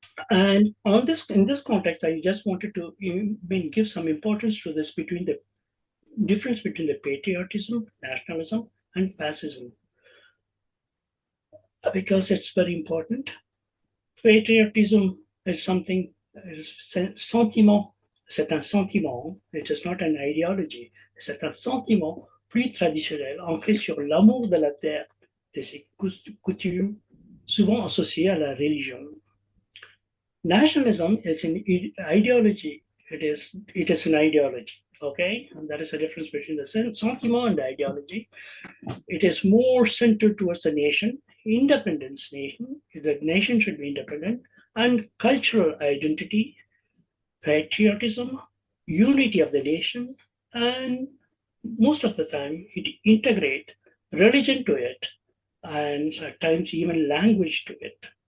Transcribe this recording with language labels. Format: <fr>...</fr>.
<en>And in this context, I just wanted to give some importance to this, between the difference between the patriotism, nationalism, and fascism, because it's very important. Patriotism is something, sentiment,</en> <fr>c'est un sentiment,</fr> <en>it is not an ideology,</en> <fr>c'est un sentiment plus traditionnel, ancré sur l'amour de la terre, de ses coutumes, souvent associées à la religion.</fr> <en>Nationalism is an ideology. It is an ideology. Okay, and that is the difference between the sentiment and the ideology. It is more centered towards the nation, independence nation. The nation should be independent, and cultural identity, patriotism, unity of the nation, and most of the time it integrate religion to it, and at times even language to it.</en>